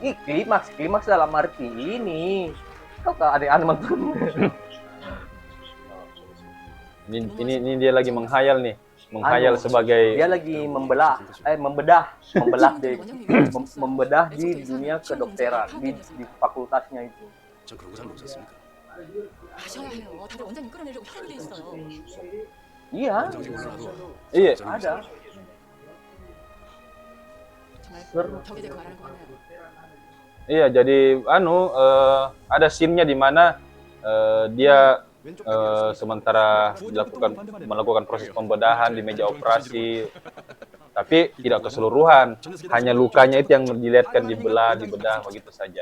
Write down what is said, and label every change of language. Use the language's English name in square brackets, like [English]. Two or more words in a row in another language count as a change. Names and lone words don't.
[Indonesian] Klimaks dalam arti ini. Kau ada nonton. Ini dia lagi menghayal nih. Menghayal Anu, sebagai dia lagi membedah di dunia kedokteran di fakultasnya itu. [Korean] 전 그런 거 잘 모르셨습니까? 아셔야 해요. 다들 원장님 끌어내려고 혈안이 돼 있어요. [Indonesian] Iya, [Korean] 원장님 몰라도 [Indonesian] iya. ada. [Korean] 정말 덕에 대고 말하는 거 같나요? [Indonesian] Iya, jadi ada scene-nya di mana dia sementara melakukan proses pembedahan di meja operasi, tapi tidak keseluruhan, hanya lukanya itu yang dilihatkan dibedah begitu saja.